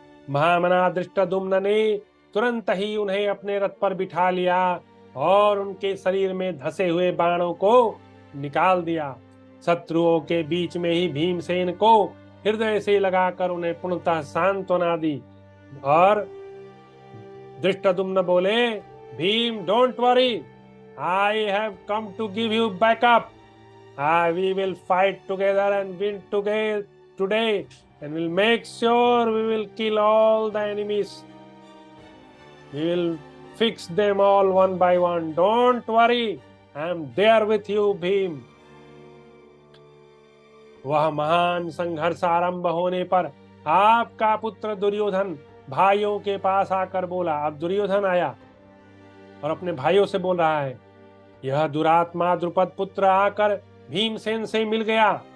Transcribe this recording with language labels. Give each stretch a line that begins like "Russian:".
Hindi: महामना धृष्टद्युम्न ने तुरंत ही उन्हें अपने रथ पर बिठा लिया और उनके शरीर में धसे हुए बाणों को निकाल दिया। शत्रुओं के बीच में ही भीमसेन को हृदय से लगाकर उन्हें पूर्णतः सांत्वना दी और धृष्टद्युम्न बोले, Bhim,
English: Don't worry, I have come to give you backup. We will fight together and win today and we'll make sure we will kill all the enemies. We will fix them all one by one. Don't worry, I am there with you, Bhim.
Hindi: वह महान संघर्ष आरंभ होने पर आपका पुत्र दुर्योधन भाइयों के पास आकर बोला। अब दुर्योधन आया और अपने भाइयों से बोल रहा है, यह दुरात्मा द्रुपद पुत्र आकर भीमसेन से मिल गया